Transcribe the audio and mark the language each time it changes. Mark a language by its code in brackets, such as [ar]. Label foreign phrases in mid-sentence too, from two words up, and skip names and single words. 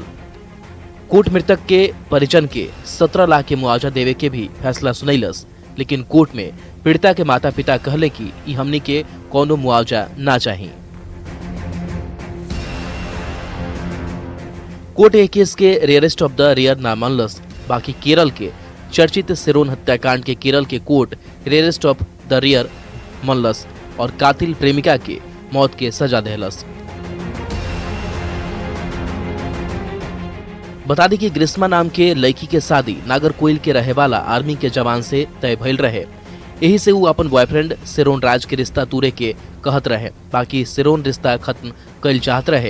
[bho] कोर्ट मृतक के परिजन के 17 लाख के मुआवजा देवे के भी फैसला सुनैलस, लेकिन कोर्ट में पीड़िता के माता पिता कहले कि ई हमनी के कोनो मुआवजा ना चाहिए। कोर्ट एक केस के [en] rarest of the rare [bho] ना मानलस, बाकी केरल के चर्चित सिरोन हत्याकांड के केरल के कोर्ट [en] rarest of the rare [bho] मानलस और कातिल प्रेमिका के मौत के सजा देहलस। बता दी कि ग्रीष्मा नाम के लड़की के शादी नागरकोइल के रहे वाला आर्मी के जवान से तय भइल रहे। यही से वो अपन बॉयफ्रेंड सिरोन राज के रिश्ता तूरे के कहत रहे, बाकी सिरोन रिश्ता खत्म कल चाहत रहे।